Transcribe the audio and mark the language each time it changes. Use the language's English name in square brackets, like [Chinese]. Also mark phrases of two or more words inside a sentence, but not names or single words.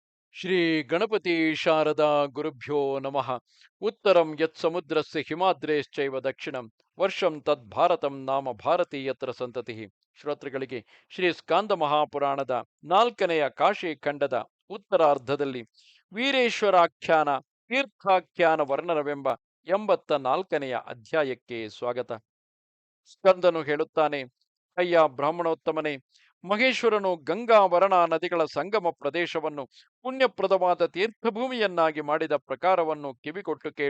[Sanskrit] ಶ್ರೀ ಗಣಪತಿ ಶಾರದಾ ಗುರುಭ್ಯೋ ನಮಃ. ಉತ್ತರಂ ಯತ್ ಸಮುದ್ರಸ್ಯ ಹಿಮಾದ್ರೇಶ್ಚೈವ ದಕ್ಷಿಣಂ ವರ್ಷಂ ತದ್ ಭಾರತಂ ನಾಮ ಭಾರತೀಯತ್ರ ಸಂತತಿ. [Kannada] ಶ್ರೋತೃಗಳಿಗೆ ಶ್ರೀ ಸ್ಕಾಂದ ಮಹಾಪುರಾಣದ 4ನೆಯ ಕಾಶಿ ಖಂಡದ ಉತ್ತರಾರ್ಧದಲ್ಲಿ ವೀರೇಶ್ವರಾಖ್ಯಾನ ತೀರ್ಥಾಖ್ಯಾನ ವರ್ಣನವೆಂಬ 84ನೆಯ ಅಧ್ಯಾಯಕ್ಕೆ ಸ್ವಾಗತ. ಸ್ಕಂದನು ಹೇಳುತ್ತಾನೆ: ಅಯ್ಯ ಬ್ರಾಹ್ಮಣೋತ್ತಮನೇ, ಮಹೇಶ್ವರನು ಗಂಗಾ ವರಣ ನದಿಗಳ ಸಂಗಮ ಪ್ರದೇಶವನ್ನು ಪುಣ್ಯಪ್ರದವಾದ ತೀರ್ಥಭೂಮಿಯನ್ನಾಗಿ ಮಾಡಿದ ಪ್ರಕಾರವನ್ನು ಕಿವಿಕೊಟ್ಟು ಕೇಳು.